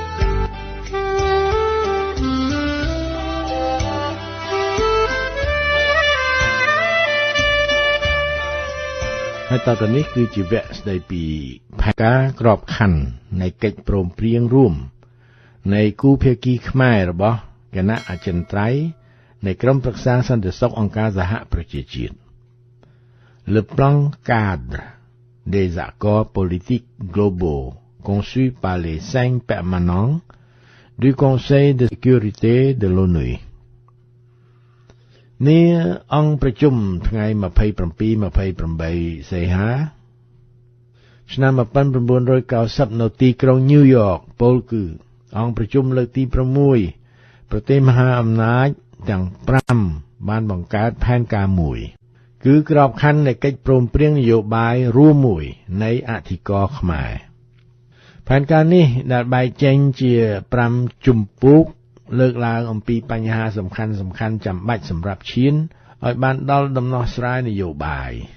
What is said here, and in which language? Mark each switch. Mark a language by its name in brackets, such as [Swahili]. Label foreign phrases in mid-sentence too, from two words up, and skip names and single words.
[Khmer] ហើយតទៅនេះគឺជាវគ្គស្ដីពីផែនការក្របខ័ណ្ឌនៃ កិច្ចព្រមព្រៀងរួមនៃគូភាគីខ្មែររបស់គណៈអចិន្ត្រៃយ៍នៃក្រុមប្រឹក្សាសន្តិសុខអង្គការសហប្រជាជាតិ [French] Le plan cadre des accords politiques globaux conçu par les 5 permanents du Conseil de sécurité de l'ONU [Khmer] នេះអង្គប្រជុំថ្ងៃ27-28 សីហាឆ្នាំ1990នៅទីក្រុងញូវយ៉កពលគឺអង្គប្រជុំ លើកទី6ប្រទេសមហាអំណាចទាំង5បានបង្កើតផែនការមួយគឺក្របខ័ណ្ឌនៃកិច្ចព្រមព្រៀងនយោបាយរួមមួយនៃអធិការខ្មែរផែនការនេះដែលបែកចែងជា5ជំពូកលើកឡើងអំពីបញ្ហាសំខាន់ចាំបាច់សម្រាប់ឈានឲ្យបានដល់ដំណោះស្រាយនយោបាយ